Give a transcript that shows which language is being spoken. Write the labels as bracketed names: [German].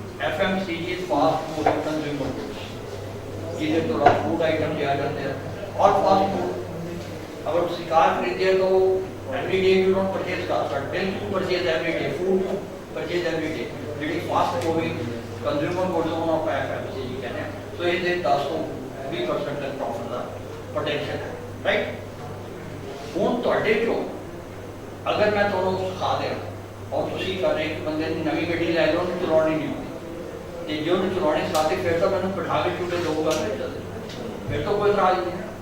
[English] FMCG is fast moving consumer goods, [Punjabi] ਜਿਹਦੇ ਤੋਂ [Hindi] food item लिया जाते हैं और फास्ट फूड। अगर ਤੁਸੀਂ कार खरीदे तो [English] every day you don't purchase car, but then you purchase every day food, you purchase every day. [Punjabi] ਜਿਹੜੀ [English] fast moving consumer goods [Punjabi] ਨੂੰ ਆਪਾਂ FMCG ਕਹਿੰਦੇ ਹਾਂ। ਸੋ ਇਹ ਦੇ 10 ਤੋਂ 20% ਤੱਕ ਪ੍ਰੋਫਿਟ ਦਾ ਪੋਟੈਂਸ਼ੀਅਲ ਹੈ, ਰਾਈਟ। ਹੁਣ ਤੁਹਾਡੇ ਚੋਂ ਅਗਰ ਮੈਂ ਤੁਹਾਨੂੰ ਸਿਖਾ ਦਿਆਂ ਔਰ ਤੁਸੀਂ ਕਰੇ ਇੱਕ ਬੰਦੇ ਦੀ ਨਵੀਂ ਗੱਡੀ ਲੈ ਲਓ, ਉਹਨੂੰ ਚਲਾਉਣੀ ਨਹੀਂ ਆਉਂਦੀ ਤੇ ਜੇ ਉਹਨੂੰ ਚਲਾਉਣੀ ਸਿਖਾਤੇ ਫਿਰ ਤਾਂ ਮੈਨੂੰ ਬਿਠਾ ਕੇ ਛੁੱਟੇ ਦਊਗਾ ਨਹੀਂ ਚੱਲਦੇ, ਫਿਰ ਤਾਂ ਕੋਈ ਇਤਰਾਜ਼ ਨਹੀਂ।